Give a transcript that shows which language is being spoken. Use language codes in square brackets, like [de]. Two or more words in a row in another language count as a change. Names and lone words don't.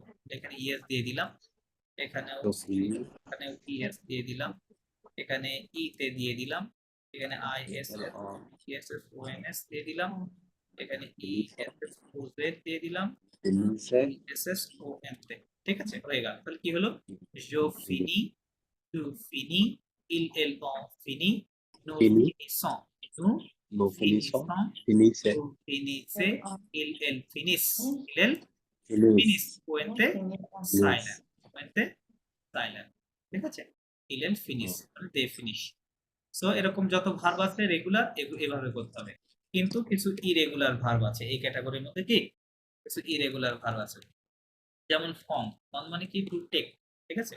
[bn] এখানে ইএস দিয়ে দিলাম, এখানেও ইএস দিয়ে দিলাম, এখানে ই তে দিয়ে দিলাম, এখানে আই এস এস এস ও এন এস দিয়ে দিলাম, এখানে ই এস এস ও জেড দিয়ে দিলাম, এস এস ও এন তে, ঠিক আছে? হয়ে গেল। তাহলে কি হলো, [fr] je finis, tu finis, il on finit, nous Fini. finissons, nous nous finissons finissons, ফিনিশে vous finissez, il finissent, il ফিনিশ, [bn] পুয়েন্তে সাইলেন্ট, পুয়েন্তে সাইলেন্ট, ঠিক আছে? [fr] ils finissent, [bn] মানে [en] they finish. [bn] সো এরকম যত ভার্ব আছে রেগুলার, এভাবে করতে হবে। কিন্তু কিছু ইরেগুলার ভার্ব আছে এই ক্যাটাগরির মধ্যে, কি কিছু ইরেগুলার ভার্ব আছে, যেমন ফর্ম মানে কি [en] to take, [bn] ঠিক আছে।